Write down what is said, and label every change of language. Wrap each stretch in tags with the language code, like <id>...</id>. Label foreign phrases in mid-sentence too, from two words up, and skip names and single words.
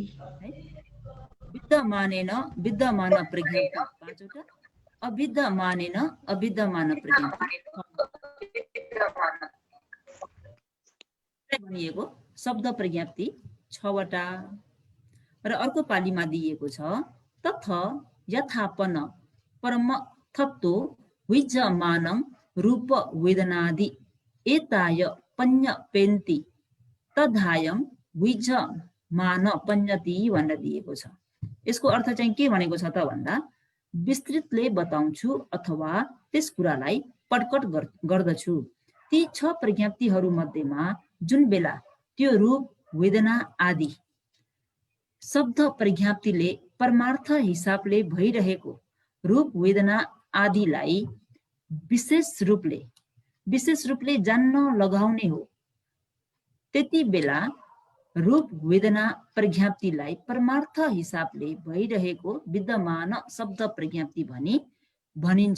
<ne>है, विद्यमानेन विद्यमान प्रज्ञप्ति पाँचवटा, अविद्यमानेन अविद्यमान प्रज्ञप्ति भनिएको शब्द प्रज्ञप्ति 6 वटा। र अर्को पालीमा दिएको छ</ne> <pi>तथ यथापन परमथत्तो विद्यमानं रूप वेदनादि एताय पञ्यपेन्ति तद्धायं विद्यमान पञ्यति</pi> <ne>भनेर दिएको छ। यसको अर्थ चाहिँ के भनेको छ त भन्दा विस्तृतले बताउँछु अथवा त्यस कुरालाई पटकट गर्दछु। ती 6 प्रज्ञप्तिहरू मध्येमा जुन बेला त्यो रूप वेदना आदि शब्द प्रज्ञप्तिले परमार्थ हिसाबले भइरहेको रूप वेदना आदिलाई विशेष रूपले जान्न लगाउने हो, त्यति बेला रूप वेदना प्रज्ञप्तिलाई परमार्थ हिसाबले भइरहेको विद्यमान शब्द प्रज्ञप्ति भनिन्छ।</ne>